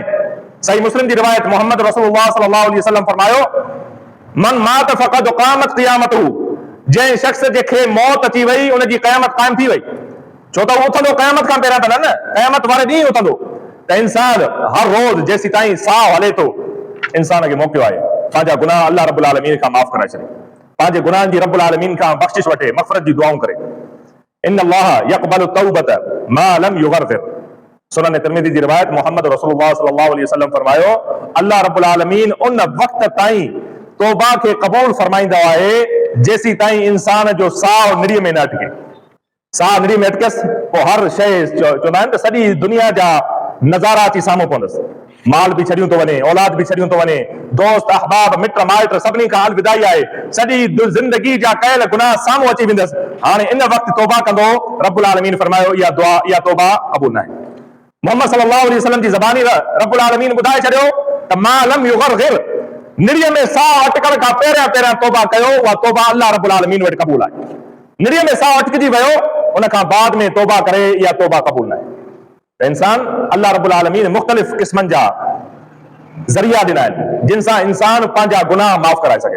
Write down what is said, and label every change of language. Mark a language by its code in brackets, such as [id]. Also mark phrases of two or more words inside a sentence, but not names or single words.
[sd] सही मुस्लिम जी रिवायत, मोहम्मद रसूलुल्लाह [ar] صلى الله عليه وسلم [sd] फरमायो, [ar] من مات فقد قامت قيامته, [sd] जंहिं शख़्स खे मौत अची वई उनजी क़यामत क़ाइम थी वई। छो त उथंदो क़यामत खां पहिरियां त न, क़यामत वारे ॾींहुं उथंदो। त इंसान हर रोज़ जेसीं ताईं साह हले थो, इंसान खे मौक़ियो आहे पंहिंजा गुनाह अल्लाह रब्बुल आलमीन खां माफ़ कराए छॾे, पंहिंजे गुनाहनि जी रब्बुल आलमीन खां बख़्शिश वठे, मग़फ़िरत जी दुआऊं करे। [ar] إن الله يقبل توبة ما لم يغرغر. [sd] सुनन तिर्मिज़ी जी रिवायत, मोहम्मद रसूलुल्लाह [ar] صلى الله عليه وسلم [sd] फरमायो, अल्लाह रब्बुल आलमीन उन वक़्त ताईं तौबा खे क़बूल फरमाईंदो आहे जेसीं ताईं इंसान जो साह निड़ीअ में न अटके। साह निड़ीअ में अटकेसि पोइ हर शइ, चवंदा आहिनि त सॼी दुनिया जा नज़ारा अची साम्हूं पवंदसि। माल बि छॾियूं थो वञे, औलाद बि छॾियूं थो वञे, दोस्त अहबाब मिट माइट सभिनी खां अलविदाई आहे, सॼी ज़िंदगी जा कयल गुनाह साम्हूं अची वेंदसि। हाणे इन वक़्तु तौबा कंदो, रब्बुल आलमीन फरमायो इहा दुआ, इहा तौबा क़बूल न आहे। मोहम्मद [ar] صلى الله عليه وسلم [sd] जी ज़बानी रब्बुल आलमीन ॿुधाए छॾियो त [ar] ما لم يغرغر, [sd] निड़ीअ में साह अटकण खां पहिरियां तौबा कयो, उहा तौबा अल्लाह रब्बुल आलमीन वटि क़बूल आहे। निड़ीअ में साह अटकिजी वियो, उन खां बाद में तौबा करे, इहा तौबा क़बूल न आहे। इंसान अल्लाह रब्बुल आलमीन मुख़्तलिफ़ क़िस्मनि जा ज़रिया ॾिना आहिनि जिन सां इंसान पंहिंजा गुनाह माफ़ कराए सघे।